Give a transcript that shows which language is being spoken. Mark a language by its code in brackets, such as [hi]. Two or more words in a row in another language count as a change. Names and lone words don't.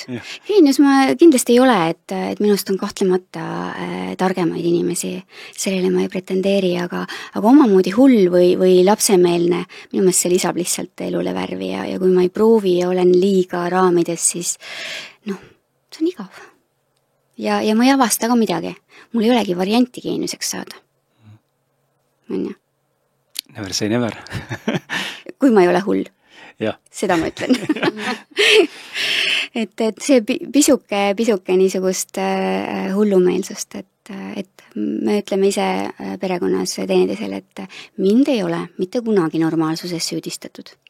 [et] Geenius ma kindlasti ei ole, et minust on kahtlemata targemaid inimesi, sellele ma ei pretendeeri, aga omamoodi hull või lapsemeelne, minu meelest see lisab lihtsalt elule värvi ja kui ma ei proovi ja olen liiga raamides, siis see on igav. Ja ma ei avasta ka midagi. Mul ei olegi varianti geeniuseks saada. On ju? [en] Never say never. [et] Kui ma ei ole hull. Ja. Seda ma ütlen. et see pisuke niisugust hullumeelsust, et me ütleme ise perekonnas teineteisele, et mind ei ole mitte kunagi normaalsuses süüdistatud.